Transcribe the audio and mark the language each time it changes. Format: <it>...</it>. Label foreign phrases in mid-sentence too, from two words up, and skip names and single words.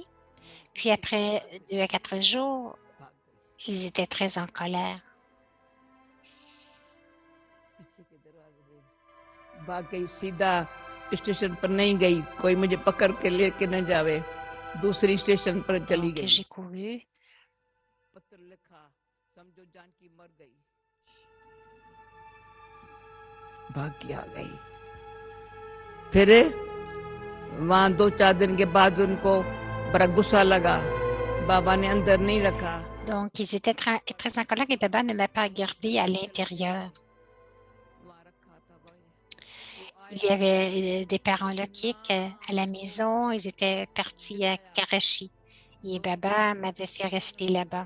<fr>Puis après 2 à 4 jours, ils étaient très en colère. Donc, j'ai couru.</fr> <hi>फिर वहां 2-4 दिन के बाद उनको बड़ा गुस्सा लगा बाबा ने अंदर नहीं रखा.</hi> <fr>Donc, ils étaient très en colère et Baba ne m'a pas gardé à l'intérieur. Il y avait des parents Lokik à la maison. Ils étaient partis à Karachi. Et Baba m'avait fait rester là-bas.</fr>